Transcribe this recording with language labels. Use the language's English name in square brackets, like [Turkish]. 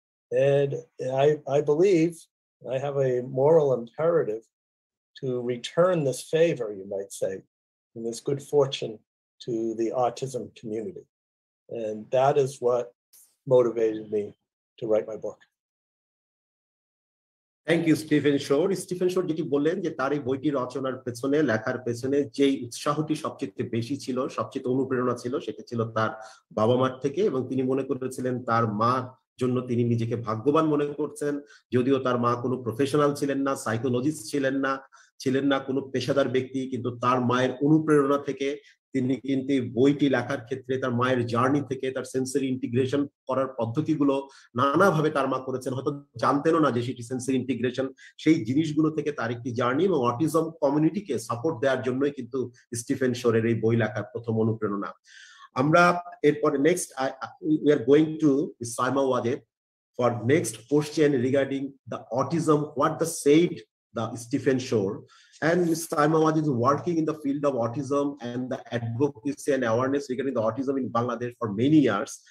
[English] And I believe I have a moral imperative to return this favor, you might say, and this good fortune to the autism community. And that is what motivated me to write my book. Thank you Stephen Shore. [Bangla] Stephen শোর যেটি বললেন যে তার এই বইটি রচনার পেছনে, লেখার পেছনে যেই উৎসাহটি সবচেয়ে বেশি ছিল, সবচেয়ে অনুপ্রেরণা ছিল, সেটা ছিল তার বাবা মার থেকে। এবং তিনি মনে করেছিলেন তার মার জন্য তিনি নিজেকে ভাগ্যবান মনে করছেন, যদিও তার মা কোনো প্রফেশনাল ছিলেন না, সাইকোলজিস্ট ছিলেন না কোনো পেশাদার ব্যক্তি, কিন্তু তার মায়ের অনুপ্রেরণা থেকে তিনি কিন্তু বইটি লেখার ক্ষেত্রে তার মায়ের জার্নি থেকে তার সেন্সরি ইন্টিগ্রেশন করার পদ্ধতিগুলো নানাভাবে তার মা করেছেন, হয়তো জানতেনও না যে সেটি সেন্সরি ইন্টিগ্রেশন, সেই জিনিসগুলো থেকে তার একটি জার্নি এবং অটিজম কমিউনিটিকে সাপোর্ট দেওয়ার জন্যই কিন্তু স্টিফেন শোরের এই বই লেখার প্রথম অনুপ্রেরণা। আমরা এরপরে next [English] we are going to Saima Wazed for next question regarding the autism, what the said the Stephen Shore. And Ms. Saima Wazed is working in the field of autism and the advocacy and awareness regarding the autism in Bangladesh for many years.